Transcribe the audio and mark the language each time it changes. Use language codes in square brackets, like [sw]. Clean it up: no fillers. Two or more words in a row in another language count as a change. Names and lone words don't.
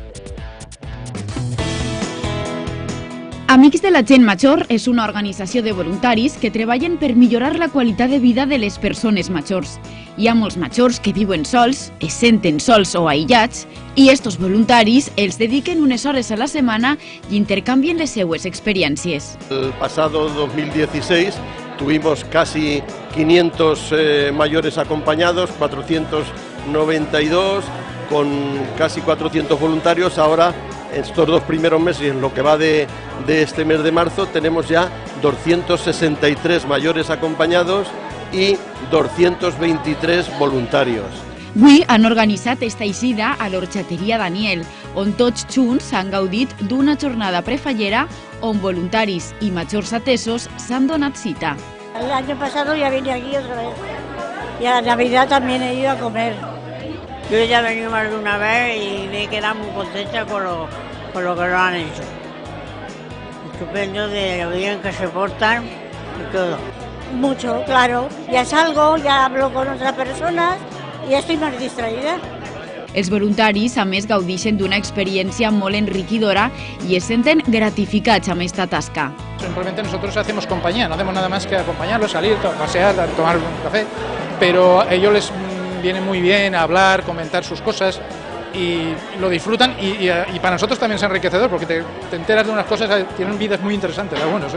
[ca] Amics de la Gent Major és una organització de voluntaris que treballen per millorar la qualitat de vida de les persones majors. Hi ha molts majors que viuen sols, es senten sols o aïllats, i estos voluntaris els dediquen unes hores a la setmana i intercanvien les seues experiències. [es] El pasado 2016 tuvimos casi 500 mayores acompañados, 492, con casi 400 voluntarios. Ahora, estos 2 primeros meses, en lo que va de este mes de marzo, tenemos ya 263 mayores acompañados y 223 voluntarios. [ca] Avui han organitzat esta eixida a l'Orxateria Daniel, on tots junts han gaudit d'una jornada prefallera on voluntaris i majors atesos s'han donat cita. [es] El año pasado ya vine aquí otra vez y a la Navidad también he ido a comer. Yo ya he venido más de una vez y me he quedado muy contenta con lo que lo han hecho. Estupendo de lo bien que se portan y todo. Mucho, claro. Ya salgo, ya hablo con otras personas y estoy más distraída. [ca] Els voluntaris, a més, gaudeixen d'una experiència molt enriquidora i es senten gratificats amb esta tasca. [es] Simplemente nosotros hacemos compañía, no hacemos nada más que acompañarlos, salir, pasear, tomar un café, pero a ellos les viene muy bien hablar, comentar sus cosas y lo disfrutan y para nosotros también es enriquecedor porque te enteras de unas cosas, tienen vidas muy interesantes, algunos.